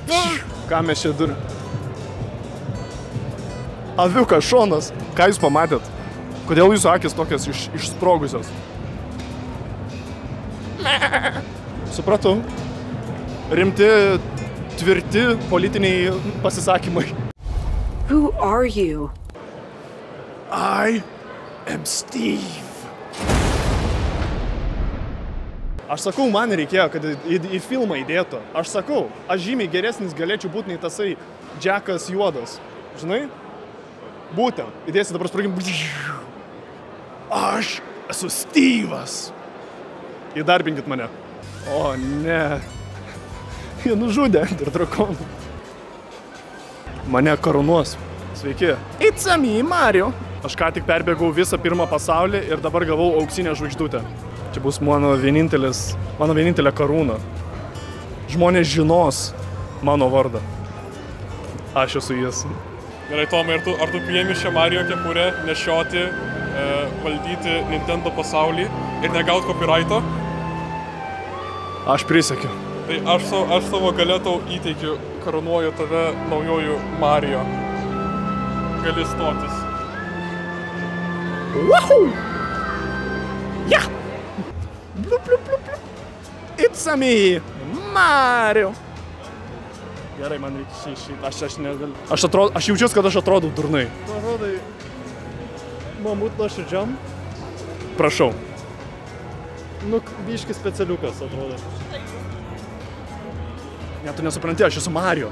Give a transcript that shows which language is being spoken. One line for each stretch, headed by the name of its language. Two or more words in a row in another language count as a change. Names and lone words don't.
Lithuanian: Ką mes čia turim? Aviukas, šonas. Ką jūs pamatėt? Kodėl jūsų akis tokios išsprogusios? Supratau. Rimti, tvirti politiniai pasisakymai.
English: Who are you? I am Steve.
Lithuanian: Aš sakau, man reikėjo, kad į filmą įdėtų. Aš sakau, aš žymiai geresnis galėčiau būti nei tasai Džekas juodas. Žinai? Būtent. Įdėsi dabar sprogim. Aš esu Steve'as. Įdarbinkit mane. O, ne. Jie nužudė ir drakonų. Mane karūnuos. Sveiki.
English: It's me, Mario.
Lithuanian: Aš ką tik perbėgau visą pirmą pasaulį ir dabar gavau auksinę žvaigždutę. Čia bus mano vienintelė karūna. Žmonės žinos mano vardą. Aš esu jis. Gerai, Tomai, ar tu priemi šią Mario kepurę nešioti, valdyti Nintendo pasaulį ir negaut copyrighto? Aš prisiekiu. Tai aš savo galia tau įteikiu, karūnuoju tave naujojų Mario. Gali stotis.
English: Wahoo! Yeah! Blup, blup, blup, blup. It's me, Mario.
Lithuanian: Gerai, man reikia šitą. Aš negaliu. Aš jaučiuosi, kad aš atrodau durnai. Atrodai, mamut nuoširdžiam. Prašau. Nu, biškis specialiukas atrodo. Ne, tu nesupranti, aš esu Mario.